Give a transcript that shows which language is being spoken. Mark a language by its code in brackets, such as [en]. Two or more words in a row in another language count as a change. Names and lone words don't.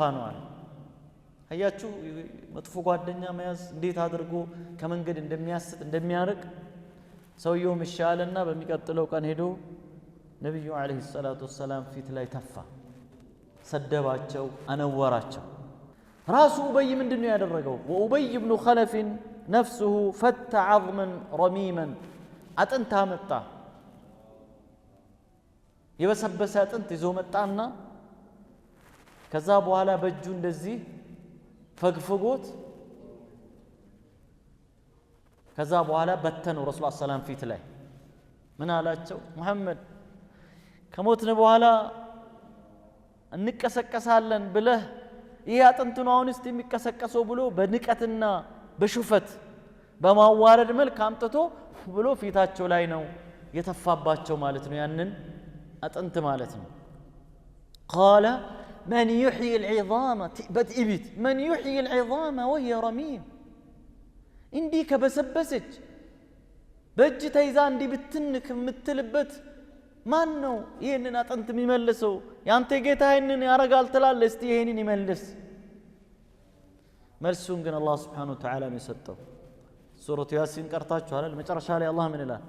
[am] ነው አለ አያችሁ መጥፎ ጓደኛ መያዝ እንዴት አድርጎ ከመንገድ እንደሚያስት እንደሚያርቅ ሰውየው መሻለና በሚቀጥለው ቀን ሄዶ ነብዩ [ar] عليه الصلاة والسلام [am] ፊት ላይ ተፋ ሰደባቸው አነወራቸው ራሱ ኡበይ ምንድነው ያደረገው ወኡበይ ኢብኑ ኸለፍ [ar] نفسه فت عظما رميما [am] አጥንታ መጣ የበሰበሰ አጥንት ይዞ መጣና ከዛ በኋላ በእጁ እንደዚህ ፈግፍጎት ከዛ በኋላ በተነው ረሱል ሰላም ፊት ላይ ምን አላቸው? ሙሐመድ ከሞትን በኋላ እንቀሰቀሳለን ብለህ ይሄ አጥንት ነው አሁን እስቲ የሚቀሰቀሰው ብሎ በንቀትና በሹፈት በማዋረድ መልክ አምጥቶ ብሎ ፊታቸው ላይ ነው የተፋባቸው ማለት ነው። ያንን አጥንት ማለት ነው። [ar] قال من يحيي العظام بتئبت من يحيي العظام وهي رميم [am] እንዲህ ከበሰበሰች በእጅ ተይዛ እንዲህ ብትንክ የምትልበት ማን ነው ይህንን አጥንት የሚመልሰው? ያንተ ጌታ ይህንን ያረጋል ትላለህ? እስቲ ይህንን ይመልስ። መልሱን ግን አላህ [ar] سبحانه وتعالى [am] ነው የሰጠው። ሱረቱ ያሲን ቀርታችኋል። መጨረሻ ላይ አላህ ምን ይላል?